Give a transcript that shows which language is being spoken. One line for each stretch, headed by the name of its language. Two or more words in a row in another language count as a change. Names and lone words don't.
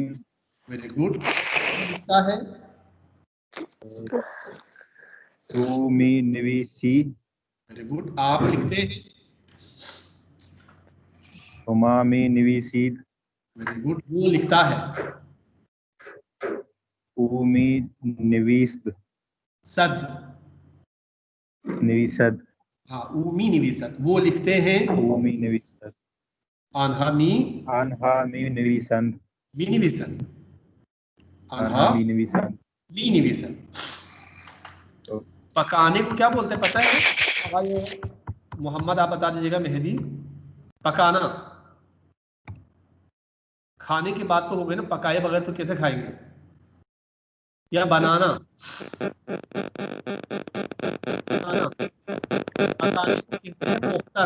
English: very good.
Hindi: लिखता है
Persian: تو می‌نویسی,
English: very good.
Hindi: आप लिखते हैं
Persian: شما می‌نویسید,
English: very good.
Hindi: वो लिखता है
Persian: او می‌نویسد, सद, नवीसद,
Hindi: हाँ
Persian: او می‌نویسد.
Hindi: वो लिखते हैं
Persian: او می‌نویسد, آنها می آنها می‌نویسند, می‌نویسن, آنها می‌نویسند. می‌نویسن.
Hindi: पकाने को क्या बोलते हैं पता है? अब ये मोहम्मद आप बता दीजिएगा, मेहदी। पकाना, खाने की बात तो हो गई ना, पकाए बगैर तो कैसे खाएंगे? या बनाना, बनाना, पकाने को कहते हैं पुख्तन।